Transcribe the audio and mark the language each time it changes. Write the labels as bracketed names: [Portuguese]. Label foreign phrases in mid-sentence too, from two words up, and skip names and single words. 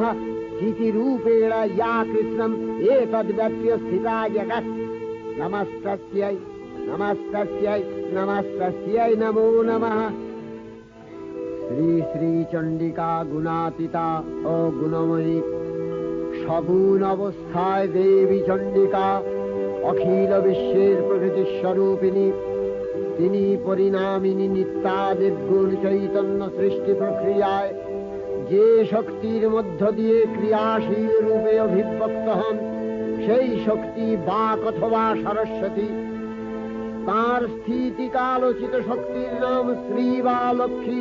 [Sanskrit] चितिरूपेण या कृष्णम् एतद्व्यप्य स्थिता जगत् नमस्तस्यै नमस्तस्यै नमस्तस्यै नमो नमः। [Bangla] শ্রী শ্রী চণ্ডিকা গুণাতীতা অগুণময়ী সগুণ অবস্থায় দেবী চণ্ডিকা অখিল বিশ্বের প্রকৃতি স্বরূপিণী তিনি পরিণামিনী নিত্যা দেবগুণ চৈতন্য সৃষ্টি প্রক্রিয়ায় যে শক্তির মধ্য দিয়ে ক্রিয়াশীল রূপে অভিব্যক্ত হন সেই শক্তি বাক অথবা সরস্বতী। তার স্থিতিকালোচিত শক্তির নাম শ্রী বা লক্ষ্মী।